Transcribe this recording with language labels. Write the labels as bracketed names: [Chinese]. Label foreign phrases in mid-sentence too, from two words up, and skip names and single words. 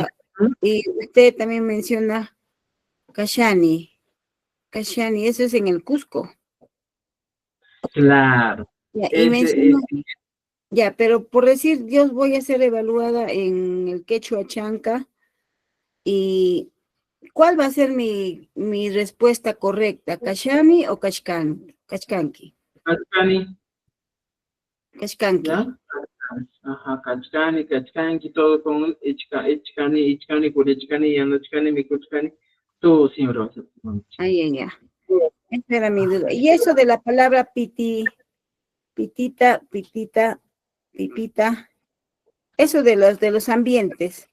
[Spanish] Y usted también menciona kashani, eso es en el Cusco. Claro. Ya, y menciona, ya, pero por decir, yo voy a ser evaluada en el quechua chanca, y ¿cuál va a ser mi respuesta correcta? [Quechua] ¿Kashani o Kashkanki? Kachkani. Kashkanki. [Spanish] ¿Ya? Ajá, [Quechua] Kachkani, Kachkanki, [Spanish] todo con [Quechua] Ichkani, Purichkani, Yanochkani, Mikuchkani, [Spanish] todo siempre va a ser. Ay, ya. Esa era mi duda. Y eso de la palabra pitita, pipita, eso de los ambientes.